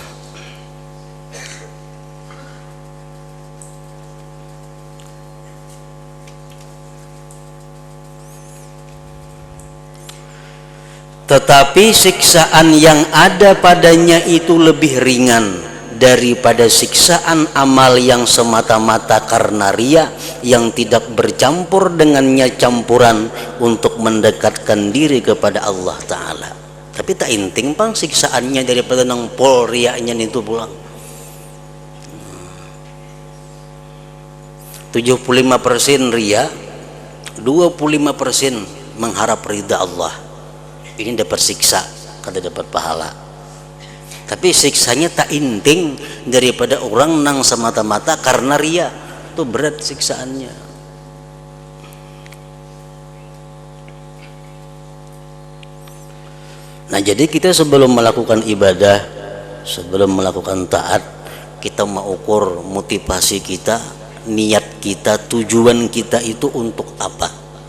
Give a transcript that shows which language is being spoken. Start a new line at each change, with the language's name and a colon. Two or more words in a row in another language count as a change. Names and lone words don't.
Indonesian: Tetapi siksaan yang ada padanya itu lebih ringan daripada siksaan amal yang semata-mata karena riya, yang tidak bercampur dengannya campuran untuk mendekatkan diri kepada Allah Ta'ala.
Banjar: Tapi tak inting pang siksaannya daripada nang pol riyanya itu pulang.
Indonesian: 75% riya, 25% mengharap ridha Allah.
Banjar: Ini dapat siksa kada dapat pahala. Tapi siksanya tak inting daripada orang nang semata-mata karena ria,
Indonesian: itu berat siksaannya. Nah, jadi kita sebelum melakukan ibadah, sebelum melakukan taat, kita mau ukur motivasi kita, niat kita, tujuan kita itu untuk apa.